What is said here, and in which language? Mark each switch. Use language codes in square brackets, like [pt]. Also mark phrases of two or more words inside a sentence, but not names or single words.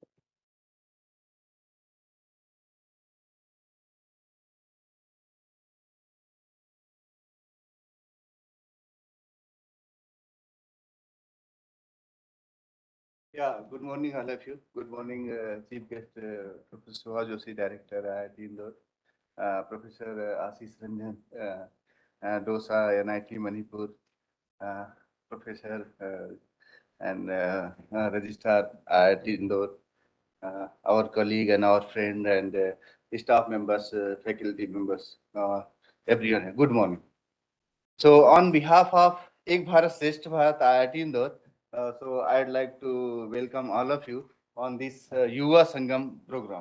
[en] Yeah, good morning, all of you. Good morning, Chief Guest Professor Suha Joshi, Director, IIT Indore. Professor Ashish Ranjan, DOSA, NIT Manipur, uh, Professor and Registrar IIT Indore, our colleague and our friend and staff members, faculty members, everyone. Good morning. So on behalf of Ek Bharat Shresth Bharat IIT Indore, so I'd like to welcome all of you on this Yuva Sangam program.